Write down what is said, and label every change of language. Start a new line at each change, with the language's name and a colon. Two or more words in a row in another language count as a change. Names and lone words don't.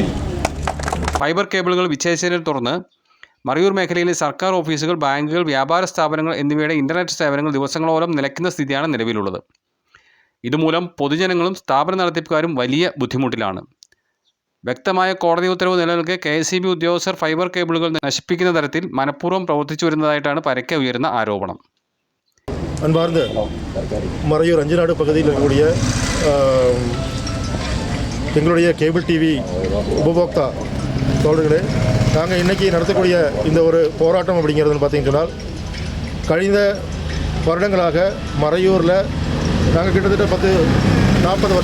Malayalam: ഫൈബർ കേബിളുകൾ വിച്ഛേദിച്ചതിനെ തുടർന്ന് മറയൂർ മേഖലയിലെ സർക്കാർ ഓഫീസുകൾ, ബാങ്കുകൾ, വ്യാപാര സ്ഥാപനങ്ങൾ എന്നിവയുടെ ഇൻ്റർനെറ്റ് സേവനങ്ങൾ ദിവസങ്ങളോളം നിലയ്ക്കുന്ന സ്ഥിതിയാണ് നിലവിലുള്ളത്. ഇതുമൂലം പൊതുജനങ്ങളും സ്ഥാപന നടത്തിപ്പുകാരും വലിയ ബുദ്ധിമുട്ടിലാണ്. വ്യക്തമായ കോടതി ഉത്തരവ് നിലനിൽക്കെ KSEB ഉദ്യോഗസ്ഥർ ഫൈബർ കേബിളുകൾ നശിപ്പിക്കുന്ന തരത്തിൽ മനഃപൂർവ്വം പ്രവർത്തിച്ചു വരുന്നതായിട്ടാണ് പരക്കെ ഉയരുന്ന ஆரோபணம்.
Tamil: அன்பார்ந்த மறையூர் அஞ்சநாடு பகுதியில் இருக்கக்கூடிய எங்களுடைய கேபிள் டிவி உபபோக்தா தோழர்களே, நாங்கள் இன்றைக்கி நடத்தக்கூடிய இந்த ஒரு போராட்டம் அப்படிங்கிறதுன்னு பார்த்தீங்கன்னு சொன்னால், கழிந்த வருடங்களாக மறையூரில் நாங்கள் கிட்டத்தட்ட 40